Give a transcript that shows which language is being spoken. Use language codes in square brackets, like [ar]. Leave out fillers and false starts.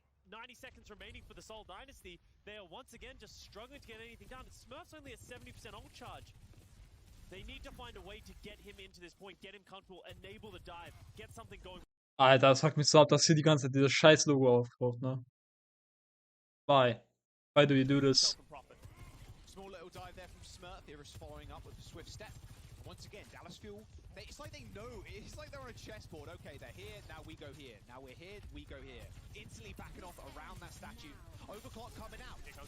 [en] 90 seconds remaining for the Seoul Dynasty. They are once again just struggling to get anything done. Smurf's only at 70% ult charge. They need to find a way to get him into this point, get him comfortable, enable the dive, get something going. [de] Alter, das hackt mich so ab, dass hier die ganze Zeit dieses scheiß Logo auftaucht, ne? [en] Why? Why do you do this? Small little dive there from Smurf. Iris following up with a swift step. Once again, Dallas Fuel, it's like they know, it's like they're on a chessboard. Okay, they're here, now we go here. Now we're here, we go here. Instantly backing off around that statue. Overclock coming out.